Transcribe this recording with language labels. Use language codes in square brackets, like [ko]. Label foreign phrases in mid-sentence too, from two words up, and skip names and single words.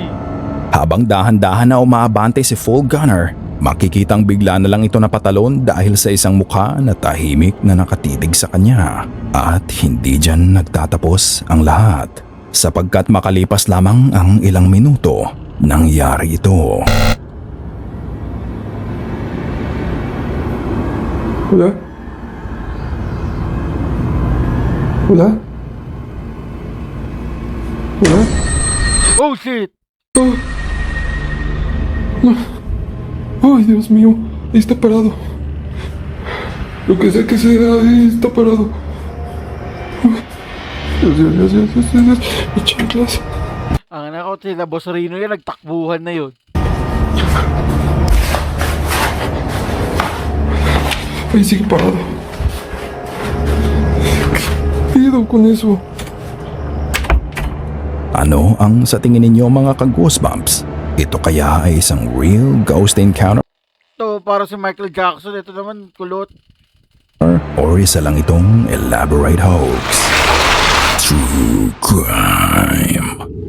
[tl] Habang dahan-dahan na umaabante si Full Gunner, makikitang bigla na lang ito napatalon dahil sa isang mukha na tahimik na nakatitig sa kanya. At hindi dyan nagtatapos ang lahat. Sapagkat makalipas lamang ang ilang minuto, nangyari ito. [es] Hola. Hola. Hola. [en] Oh shit! [es] Oh. No. Ay, Dios mío. Ahí está parado. Lo que sea que sea, ahí está parado. Dios. Mis chanclas. [tl] Ang anak ko, sila Boss Rino yan, nagtakbuhan na yun. [es] Ahí sigue parado. ¿Qué pedo con eso? [tl] Ano ang sa tingin ninyo mga ka-goosebumps? Ito kaya ay isang [en] real ghost encounter [tl] Ito, para si Michael Jackson. Ito naman, kulot. or isa lang itong [en] elaborate hoax? True crime.